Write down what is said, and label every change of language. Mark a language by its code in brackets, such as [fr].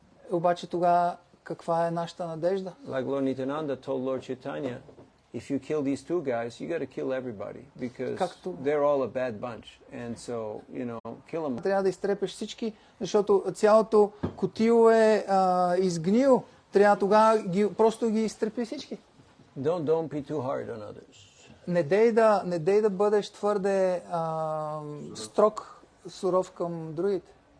[bg] Обаче тогава каква е нашата надежда? [en] Like Lord Nityananda told Lord Chaitanya, if you kill these two guys, you got to kill everybody because they're all a bad bunch. And so, you know, kill them. [bg] Трябва да изтрепеш всички, защото цялото кутио е изгнил. Трябва тогава просто ги изтрепи всички. [en] Don't be too hard on others. [bg] Не дей да бъдеш твърде строг, суров към другите.